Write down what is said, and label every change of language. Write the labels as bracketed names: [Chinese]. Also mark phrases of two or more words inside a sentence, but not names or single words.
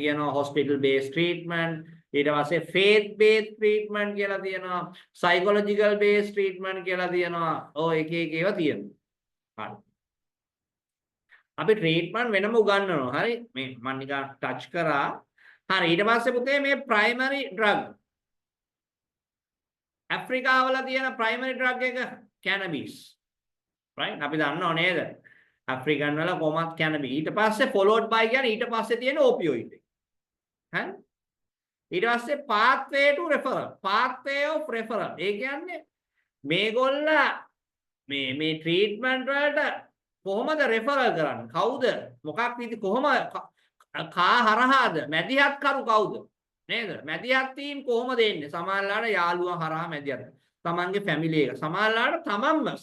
[Sinhala] කියනවා [English] hospital base treatment [Sinhala] ඊට පස්සේ [English] faith base treatment [Sinhala] කියලා තියෙනවා [English] psychological base treatment [Sinhala] කියලා තියෙනවා ඔය එක ඒවා තියෙනවා හරි අපි ට්‍රීට්මන්ට් වෙනම උගන්වනවා හරි මේ මම නිකන් ටච් කරා හරි ඊට පස්සේ පුතේ මේ [English] primary drug [Sinhala] ඇෆ්‍රිකාවල තියෙන [English] primary drug [Sinhala] එක කැනබිස් right අපි දන්නව නේද ඇෆ්‍රිකන් වල කොහොමත් කැනබිස් ඊට පස්සේ [English] followed by [Sinhala] කියන්නේ ඊට පස්සේ තියෙන ඔපියොයිඩ් එක හරි ඊට පස්සේ [English] pathway to referral pathway of referral [Sinhala] ඒ කියන්නේ මේගොල්ල මේ ට්‍රීට්මන්ට් වලට කොහොමද රෙෆරල් කරන්නේ කවුද මොකක් විදි කොහොම කා හරහාද මැදිහත් කරු කවුද නේද මැදිහත් වීම කොහොමද එන්නේ සමහරලාට යාළුවා හරහා මැදිහත් තමන්ගේ ෆැමිලි එක සමහරලාට තමන්ම